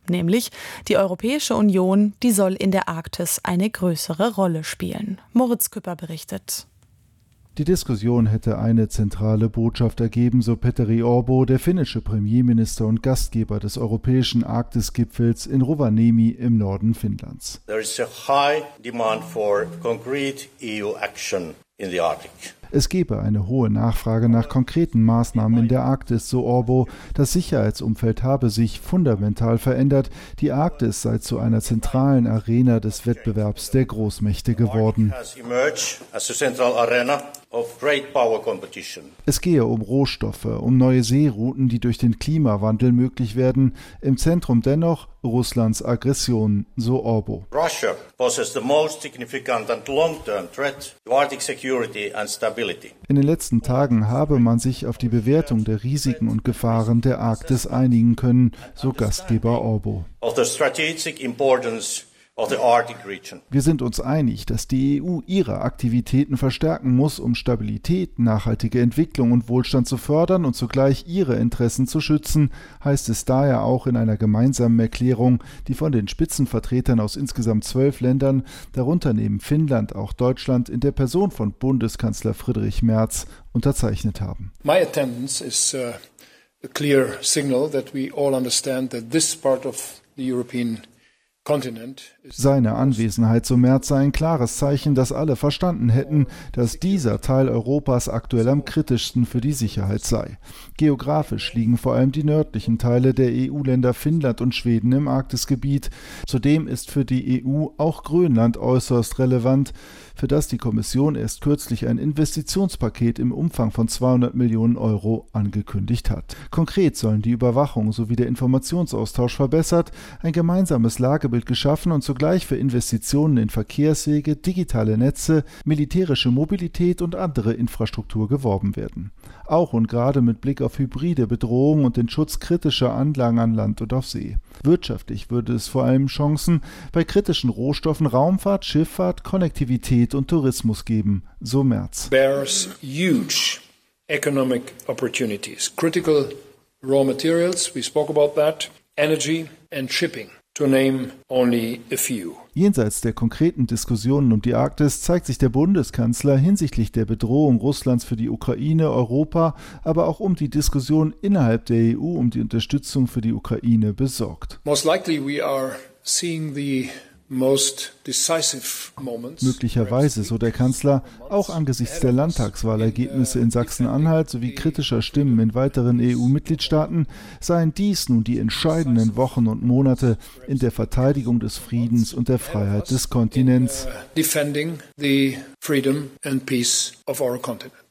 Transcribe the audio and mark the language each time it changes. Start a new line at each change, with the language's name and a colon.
German: Nämlich die Europäische Union, die soll in der Arktis eine größere Rolle spielen. Moritz Küpper berichtet. Die Diskussion hätte eine zentrale Botschaft ergeben, so Petteri Orpo, der finnische Premierminister und Gastgeber des europäischen Arktis-Gipfels in Rovaniemi im Norden Finnlands.
English: There is a high demand for concrete EU action in the Arctic.
German: Es gebe eine hohe Nachfrage nach konkreten Maßnahmen in der Arktis, so Orpo. Das Sicherheitsumfeld habe sich fundamental verändert. Die Arktis sei zu einer zentralen Arena des Wettbewerbs der Großmächte geworden. Es gehe um Rohstoffe, um neue Seerouten, die durch den Klimawandel möglich werden. Im Zentrum dennoch Russlands Aggression, so Orpo.
English: Russia possesses the most significant and long-term threat to Arctic security and stability.
German: In den letzten Tagen habe man sich auf die Bewertung der Risiken und Gefahren der Arktis einigen können, so Gastgeber Orpo.
English: Of the strategic importance.
German: Wir sind uns einig, dass die EU ihre Aktivitäten verstärken muss, um Stabilität, nachhaltige Entwicklung und Wohlstand zu fördern und zugleich ihre Interessen zu schützen, heißt es daher auch in einer gemeinsamen Erklärung, die von den Spitzenvertretern aus insgesamt 12 Ländern, darunter neben Finnland auch Deutschland, in der Person von Bundeskanzler Friedrich Merz unterzeichnet haben.
English: My attendance is a clear signal that we all understand that this part of the European
German: Seine Anwesenheit, so Merz, sei ein klares Zeichen, dass alle verstanden hätten, dass dieser Teil Europas aktuell am kritischsten für die Sicherheit sei. Geografisch liegen vor allem die nördlichen Teile der EU-Länder Finnland und Schweden im Arktisgebiet. Zudem ist für die EU auch Grönland äußerst relevant, für das die Kommission erst kürzlich ein Investitionspaket im Umfang von 200 Millionen Euro angekündigt hat. Konkret sollen die Überwachung sowie der Informationsaustausch verbessert, ein gemeinsames Lagebild geschaffen und zugleich für Investitionen in Verkehrswege, digitale Netze, militärische Mobilität und andere Infrastruktur geworben werden. Auch und gerade mit Blick auf hybride Bedrohungen und den Schutz kritischer Anlagen an Land und auf See. Wirtschaftlich würde es vor allem Chancen bei kritischen Rohstoffen Raumfahrt, Schifffahrt, Konnektivität und Tourismus geben, so Merz.
English: Bears huge economic opportunities. Critical raw materials, we spoke about that, energy and shipping, to name only a few.
German: Jenseits der konkreten Diskussionen um die Arktis zeigt sich der Bundeskanzler hinsichtlich der Bedrohung Russlands für die Ukraine, Europa, aber auch um die Diskussion innerhalb der EU um die Unterstützung für die Ukraine besorgt.
English: Most likely we are seeing the most decisive moments.
German: Möglicherweise, so der Kanzler, auch angesichts der Landtagswahlergebnisse in Sachsen-Anhalt sowie kritischer Stimmen in weiteren EU-Mitgliedstaaten, seien dies nun die entscheidenden Wochen und Monate in der Verteidigung des Friedens und der Freiheit des Kontinents.
English: Defending the freedom and peace of our continent.